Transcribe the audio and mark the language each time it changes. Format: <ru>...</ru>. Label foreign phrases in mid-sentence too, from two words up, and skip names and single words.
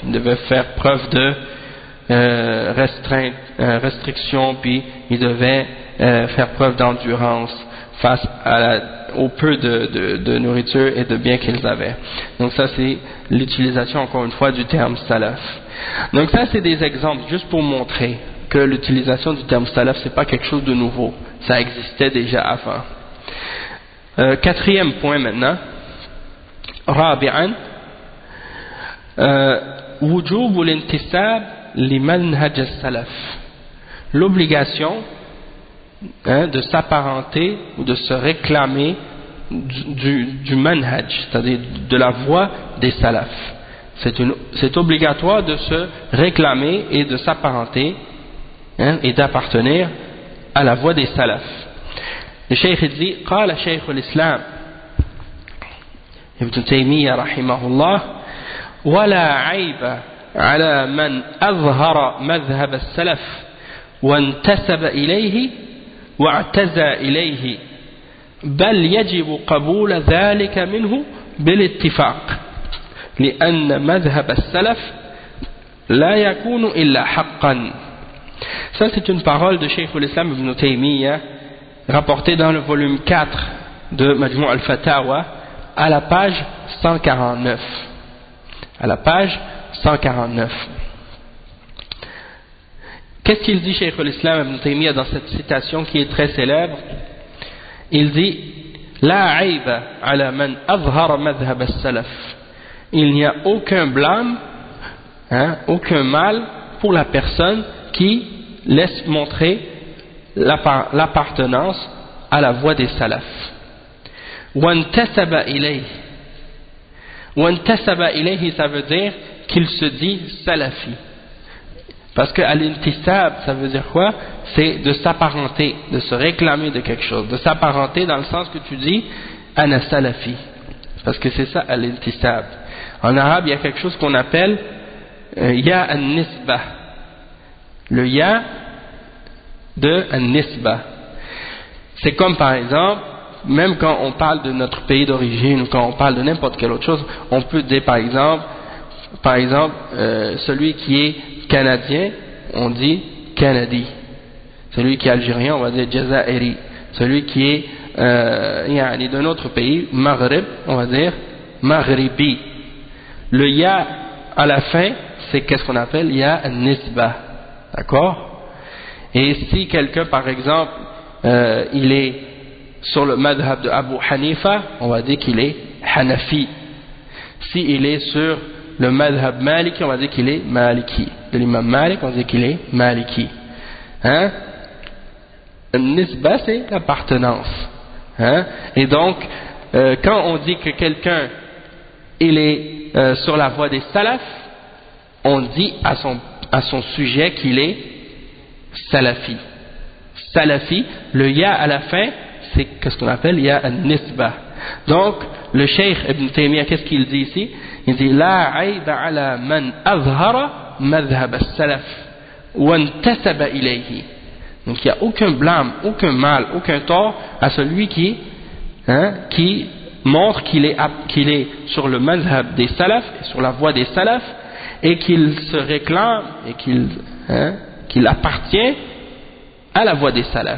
<fr>Ils devaient faire preuve de restriction, puis ils devaient faire preuve d'endurance face au peu de nourriture et de biens qu'ils avaient. Donc ça c'est l'utilisation encore une fois du terme salaf. Donc ça c'est des exemples juste pour montrer que l'utilisation du terme salaf c'est pas quelque chose de nouveau, ça existait déjà avant. Quatrième point maintenant,</fr> <ar>رابعا وجوب الانتساب لمنهج السلف,</ar> <fr>l'obligation de s'apparenter ou de se réclamer du manhaj, c'est-à-dire de la voie des salafs. C'est obligatoire de se réclamer et de s'apparenter et d'appartenir à la voie des salafs. Le cheikh dit</fr> <ar>قال شيخ الإسلام ابن تيمية رحمه الله ولا عيب على من أظهر مذهب السلف وانتسب إليه واعتزى إليه بل يجب قبول ذلك منه بالاتفاق لأن مذهب السلف لا يكون إلا حقا.</ar> <fr>Ça c'est une parole de Cheikh al-Islam ibn Taymiyyah rapportée dans le volume 4 de Majmou' al-Fatawa à la page 149. À la page 149. Qu'est-ce qu'il dit Cheikh al-Islam ibn Taymiyyah dans cette citation qui est très célèbre? Il dit</fr> <ar>لا عيب على من أظهر مذهب السلف.</ar> <fr>Il n'y a aucun blâme, aucun mal pour la personne qui laisse montrer l'appartenance à la voie des salafs.</fr> <ar>وانتسب إليه وانتسب إليه,</ar> <fr>ça veut dire qu'il se dit salafi. Parce que al-intisab, ça veut dire quoi? C'est de s'apparenter, de se réclamer de quelque chose, de s'apparenter dans le sens que tu dis</fr> <ar>أنا سلفي.</ar> <fr>Parce que c'est ça al-intisab. En arabe, il y a quelque chose qu'on appelle</fr> <ar>ياء النسبة.</ar> <fr>Le ya de an-nisbah. C'est comme par exemple, même quand on parle de notre pays d'origine ou quand on parle de n'importe quelle autre chose, on peut dire par exemple, celui qui est canadien, on dit Canadi. Celui qui est algérien, on va dire Jazairi. Celui qui est d'un autre pays, Maghreb, on va dire Maghribi. Le ya à la fin, c'est qu'est-ce qu'on appelle</fr> <ar>ياء النسبة.</ar> <fr>D'accord? Et si quelqu'un, par exemple, il est sur le madhab de Abu Hanifa, on va dire qu'il est Hanafi. Si il est sur le madhab Maliki, on va dire qu'il est Maliki. De l'imam Malik, on va dire qu'il est Maliki. Nisba, c'est l'appartenance. Et donc, quand on dit que quelqu'un il est sur la voie des salafs, on dit à son sujet qu'il est salafi. Salafi, le ya à la fin, c'est ce qu'on appelle</fr> <ar>ياء النسبة.</ar> <fr>Donc, le cheikh Ibn Taymiyyah, qu'est-ce qu'il dit ici? Il dit</fr> <ar>لا عيب على من أظهر مذهب السلف وانتسب إليه.</ar> <fr>Donc, il n'y a aucun blâme, aucun mal, aucun tort à celui qui montre qu'il est sur le madhhab des salafs, sur la voie des salafs, et qu'il se réclame et qu'il appartient à la voie des salafs.</fr>